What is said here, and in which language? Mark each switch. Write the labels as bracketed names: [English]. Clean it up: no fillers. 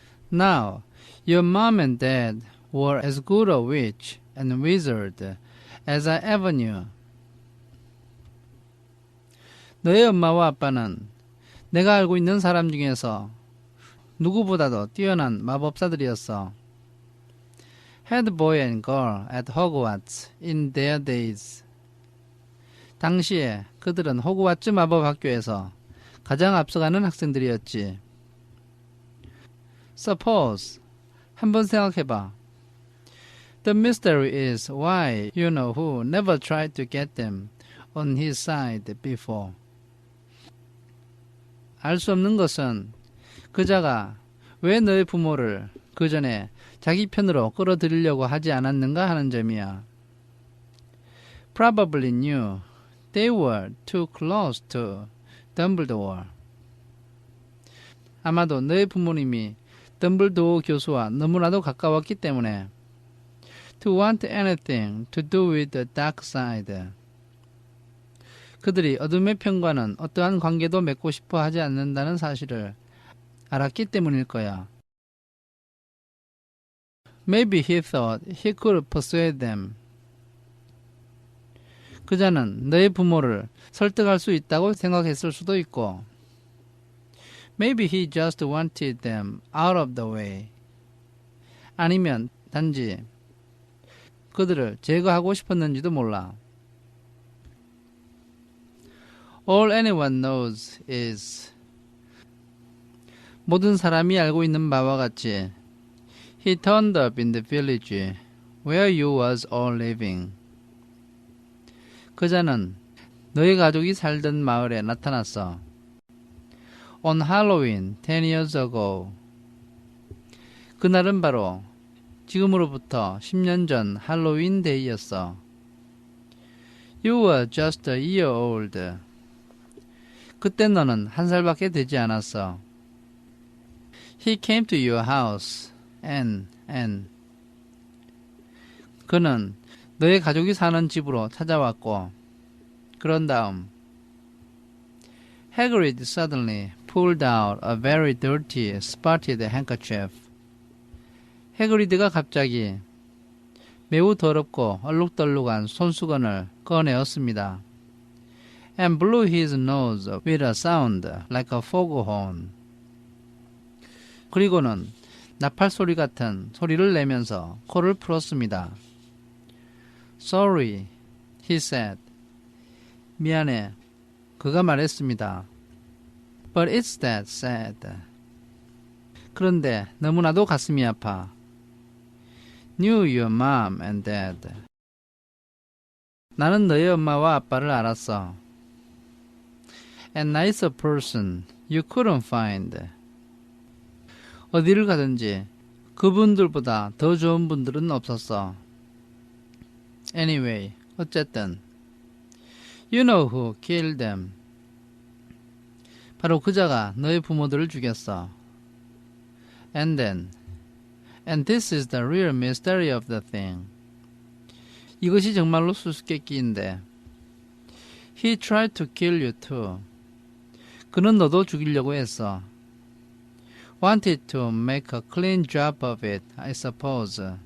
[English] Now, your mom and dad were as good a witch and wizard as I ever knew. [Korean] 너의 엄마와 아빠는 내가 알고 있는 사람 중에서 누구보다도 뛰어난 마법사들이었어. [English] Head boy and girl at Hogwarts in their days. [Korean] 당시에 그들은 호그와트 마법학교에서 가장 앞서가는 학생들이었지. [English] Suppose, [Korean] 한번 생각해봐. [English] The mystery is why you know who never tried to get them on his side before. [Korean] 알 수 없는 것은 그자가 왜 너의 부모를 그 전에 자기 편으로 끌어들이려고 하지 않았는가 하는 점이야. [English] Probably knew they were too close to Dumbledore. [Korean] 아마도 너의 부모님이 덤블도어 교수와 너무나도 가까웠기 때문에 [English] to want anything to do with the dark side. [Korean] 그들이 어둠의 편과는 어떠한 관계도 맺고 싶어 하지 않는다는 사실을 알았기 때문일 거야. [English] Maybe he thought he could persuade them. [Korean] 그자는 너의 부모를 설득할 수 있다고 생각했을 수도 있고, [English] Maybe he just wanted them out of the way. [Korean] 아니면 단지 그들을 제거하고 싶었는지도 몰라. [English] All anyone knows is [Korean] 모든 사람이 알고 있는 바와 같이 [English] He turned up in the village where you was all living. [Korean] 그자는 너의 가족이 살던 마을에 나타났어. [English] On Halloween 10 years ago. [Korean] 그날은 바로 지금으로부터 10년 전 할로윈 데이였어. [English] You were just a year old. [Korean] 그때 너는 한 살밖에 되지 않았어. [English] He came to your house and [Korean] 그는 너의 가족이 사는 집으로 찾아왔고 그런 다음 [English] Hagrid suddenly pulled out a very dirty, spotted handkerchief. [Korean] 해그리드가 갑자기 매우 더럽고 얼룩덜룩한 손수건을 꺼내었습니다. [English] And blew his nose with a sound like a foghorn. [Korean] 그리고는 나팔 소리 같은 소리를 내면서 코를 풀었습니다. [English] Sorry, he said. [Korean] 미안해, 그가 말했습니다. [English] But it's that sad. [Korean] 그런데 너무나도 가슴이 아파. [English] Knew your mom and dad. [Korean] 나는 너의 엄마와 아빠를 알았어. [English] A nicer person you couldn't find. [Korean] 어디를 가든지 그분들보다 더 좋은 분들은 없었어. [English] Anyway, [Korean] 어쨌든 [English] You know who killed them. [Korean] 바로 그자가 너의 부모들을 죽였어. [English] And this is the real mystery of the thing. [Korean] 이것이 정말로 수수께끼인데. [English] He tried to kill you too. [Korean] 그는 너도 죽이려고 했어. [English] Wanted to make a clean job of it, I suppose.